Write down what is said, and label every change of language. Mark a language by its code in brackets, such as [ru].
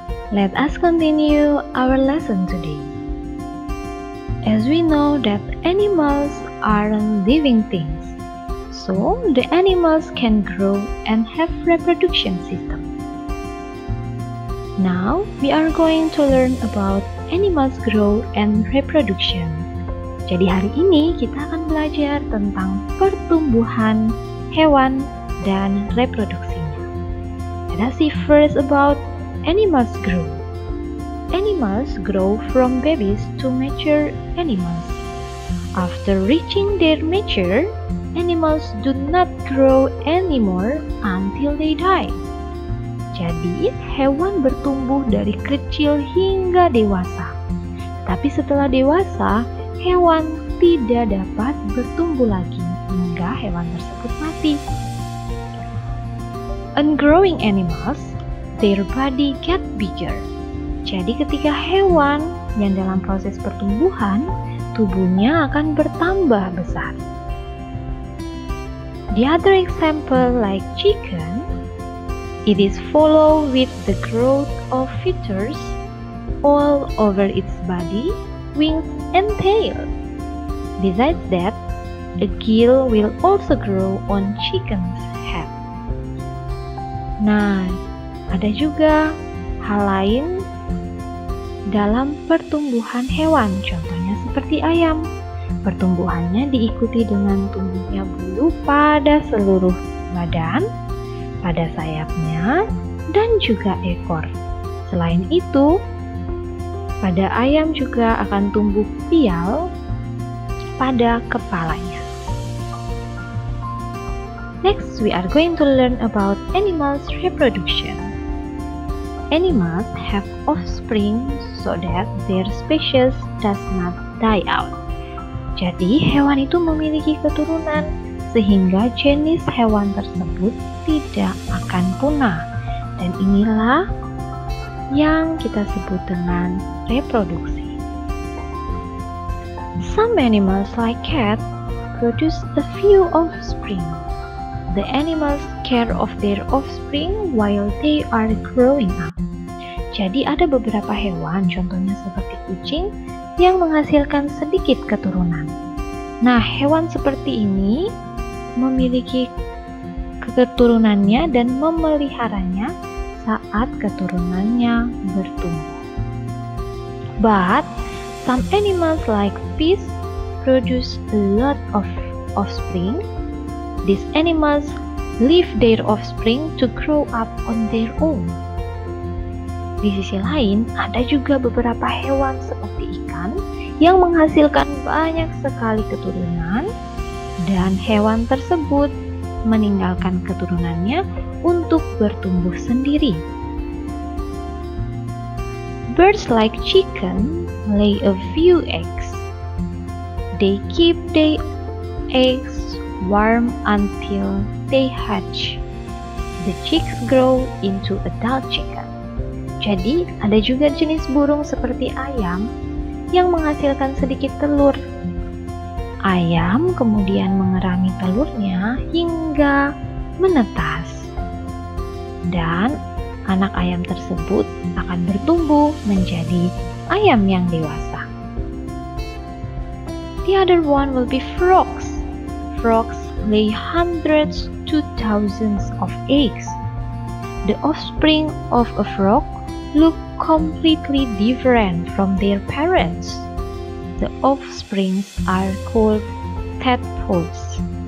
[en] Let us continue our lesson today. As we know that animals are living things, so the animals can grow and have reproduction system. Now we are going to learn about animals grow and reproduction. [id] Jadi hari ini kita akan belajar tentang pertumbuhan hewan dan reproduksinya. [en] Let us see first about animals grow. Animals grow from babies to mature animals. After reaching their mature, animals do not grow anymore until they die. [id] Jadi, hewan bertumbuh dari kecil hingga dewasa. Tapi setelah dewasa, hewan tidak dapat bertumbuh lagi hingga hewan tersebut mati. [en] On growing animals, their body get bigger. [id] Jadi ketika hewan yang dalam proses pertumbuhan, tubuhnya akan bertambah besar. [en] The other example like chicken, it is followed with the growth of feathers all over its body, wings and tail. Besides that, a gill will also grow on chicken's head. [id] Nah, ada juga hal lain dalam pertumbuhan hewan, contohnya seperti ayam. Pertumbuhannya diikuti dengan tumbuhnya bulu pada seluruh badan, pada sayapnya, dan juga ekor. Selain itu, pada ayam juga akan tumbuh pial pada kepalanya. [en] Next, we are going to learn about animals' reproduction. Animals have offspring so that their species does not die out. [id] Jadi, hewan itu memiliki keturunan sehingga jenis hewan tersebut tidak akan punah. Dan inilah yang kita sebut dengan reproduksi. [en] Some animals like cat produce a few offspring. The animals care of their offspring while they are growing up. [id] Jadi ada beberapa hewan, contohnya seperti kucing, yang menghasilkan sedikit keturunan. Nah, hewan seperti ini memiliki keturunannya dan memeliharanya saat keturunannya bertumbuh. [en] But some animals like fish produce a lot of offspring. These animals leave their offspring to grow up on their own. [id] Di sisi lain, ada juga beberapa hewan seperti ikan yang menghasilkan banyak sekali keturunan dan hewan tersebut meninggalkan keturunannya untuk bertumbuh sendiri. [en] Birds like chicken lay a few eggs. They keep their eggs warm until they hatch. The chicks grow into adult chicken. [id] Jadi, ada juga jenis burung seperti ayam yang menghasilkan sedikit telur. Ayam kemudian mengerami telurnya hingga menetas. Dan anak ayam tersebut akan bertumbuh menjadi ayam yang dewasa. [en] The other one will be frogs. Frogs lay hundreds to thousands of eggs. The offspring of a frog look completely different from their parents. The offsprings are called tadpoles.